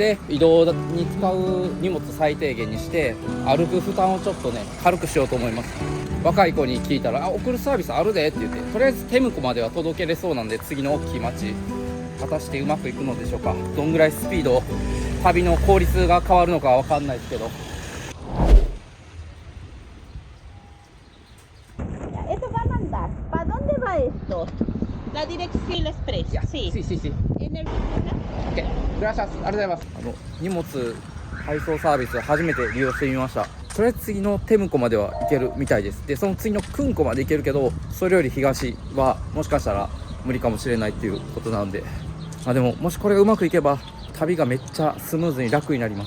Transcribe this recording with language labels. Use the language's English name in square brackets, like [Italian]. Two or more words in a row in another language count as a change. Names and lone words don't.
[Japanese] で、移動に使う荷物最低限にして歩く負担をちょっとね軽くしようと思います。若い子に聞いたら送るサービスあるでって言って、とりあえずテムコまでは届けれそうなんで、次の大きい町果たしてうまくいくのでしょうか。どんぐらいスピード、旅の効率が変わるのかわかんないですけど。 [Spanish] Eso van a andar. ¿Para dónde va esto? La dirección express. Sí. Sí. En el... OK。 [Japanese] グラシャス、ありがとうございます。荷物配送サービス初めて利用してみました。それ次のテムコまでは行けるみたいです。で、その次のクンコまで行けるけど、それより東はもしかしたら無理かもしれないっていうことなんで、でももしこれがうまくいけば旅がめっちゃスムーズに楽になります。